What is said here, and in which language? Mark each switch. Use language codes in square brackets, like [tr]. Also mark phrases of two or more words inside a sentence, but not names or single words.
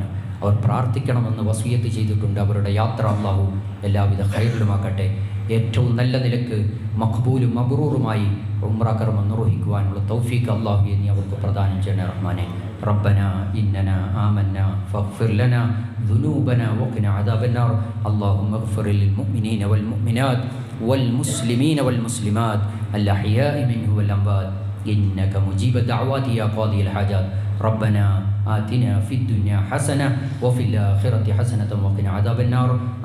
[ml] അവർ പ്രാർത്ഥിക്കണമെന്ന് വസിയത്ത് ചെയ്തിട്ടുണ്ട്. അവരുടെ യാത്ര അല്ലാഹു എല്ലാവിധ ഖൈറിലുമാക്കട്ടെ. ഏറ്റവും നല്ല നിലക്ക് മഖ്ബൂലും മബ്റൂറുമായി ഉംറ കർമ്മം നിർവഹിക്കുവാനുള്ള തൗഫീഖ് അല്ലാഹുവേ നീ അവർക്ക് പ്രദാനം ചെയ്യണേ റഹ്മാനെ. [ar] ربنا إننا آمنا فاغفر لنا ذنوبنا وقنا عذاب النار اللهم اغفر للمؤمنين والمؤمنات والمسلمين والمسلمات الأحياء منهم والأموات إنك مجيب الدعوات يا قاضي الحاجات. ربنا آتنا في الدنيا حسنة وفي الآخرة حسنة وقنا عذاب النار.